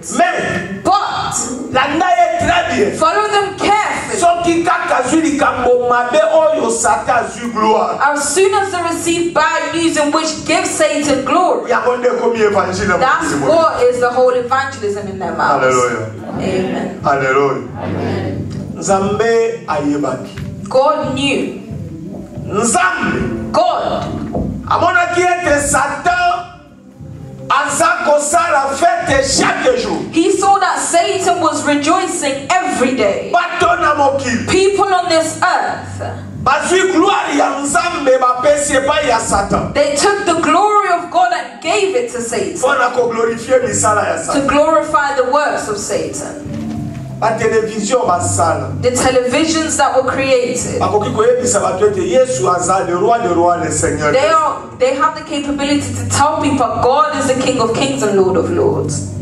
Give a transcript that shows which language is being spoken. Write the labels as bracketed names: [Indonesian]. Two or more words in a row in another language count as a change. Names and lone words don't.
[English] But follow them carefully. As soon as they receive bad news in which gives Satan glory, that's what is the whole evangelism in their mouths. Hallelujah. Amen. [Lingala] Hallelujah. Nzambe ayebaki. [English] God knew. Nzambe. God. [Lingala] Amonaki ete Satan azako sala [French] fete chaque jour. [English] He saw that Satan was rejoicing every day. [Lingala] Batona mokili. [English] People on this earth, they took the glory of God and gave it to Satan to glorify the works of Satan. The televisions that were created, they have the capability to tell people God is the King of Kings and Lord of Lords.